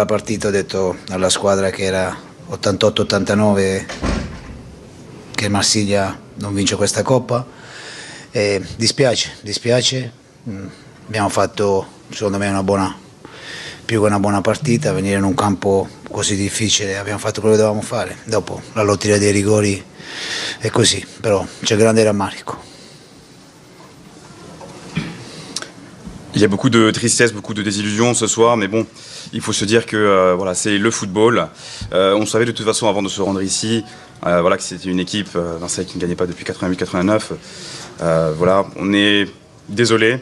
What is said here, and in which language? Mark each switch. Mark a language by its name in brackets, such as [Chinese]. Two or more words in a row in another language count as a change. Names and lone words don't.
[Italian] partita ho detto alla squadra che era 88-89 che Marsiglia non vince questa Coppa e dispiace, abbiamo fatto secondo me più che una buona partita, venire in un campo così difficile, abbiamo fatto quello che dovevamo fare, dopo la lotteria dei rigori è così, però c'è grande rammarico. [French] Il y a beaucoup de tristesse, beaucoup de désillusion ce soir, mais bon, il faut se dire que voilà, c'est le football. On savait de toute façon avant de se rendre ici, voilà, que c'était une équipe Marseille qui ne gagnait pas depuis 88-89. Voilà, on est désolé.